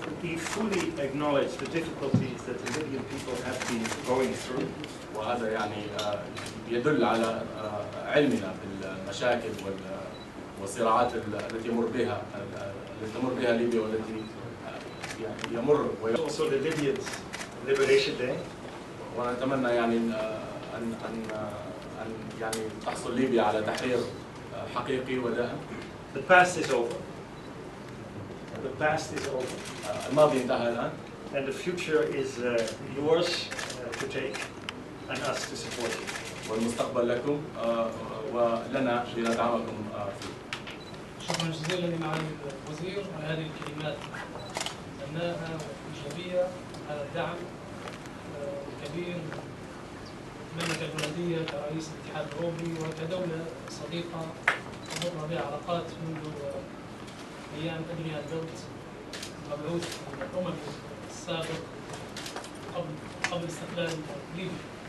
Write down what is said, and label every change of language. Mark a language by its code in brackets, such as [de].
[en] We fully acknowledge the difficulties that the Libyan people have been going through. [ar] وهذا يعني يدل على علمنا بالمشاكل والصراعات التي تمر بها ليبيا والتي يعني يمر. [en] Also the Libyans Liberation Day. [ar] ونتمنى يعني أن يعني تحصل ليبيا على تحرير حقيقي ودائم. [en] The past is over. The past is over. [ar] الماضي انتهى الآن. [en] And the future is yours to take and us to support you. [ar] والمستقبل لكم ولنا لندعمكم فيه. شكرا جزيلا لمعالي الوزير على هذه الكلمات البناءة والإيجابية، على الدعم الكبير المملكة الهولندية كرئيس الاتحاد الأوروبي وكدولة صديقة تمر بها علاقات منذ أيام أدريان بيلت مبعوث الأمم السابق قبل استقلال ليبيا.